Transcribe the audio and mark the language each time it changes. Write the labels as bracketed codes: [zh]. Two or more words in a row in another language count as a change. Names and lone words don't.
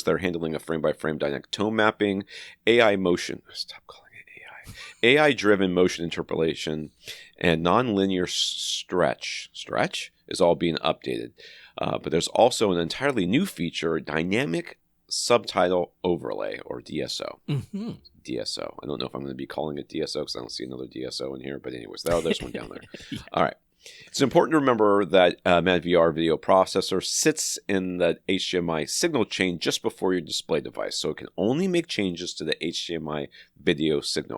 [en] They're handling a frame-by-frame dynamic tone mapping, AI motion. Stop calling it AI. AI-driven motion interpolation, and nonlinear stretch. Stretch is all being updated. But there's also an entirely new feature, Dynamic Subtitle Overlay, or DSO. Mm-hmm. DSO. I don't know if I'm going to be calling it DSO because I don't see another DSO in here. But anyways, there's one down there. Yeah. All right. It's important to remember that MadVR video processor sits in the HDMI signal chain just before your display device, so it can only make changes to the HDMI video signal.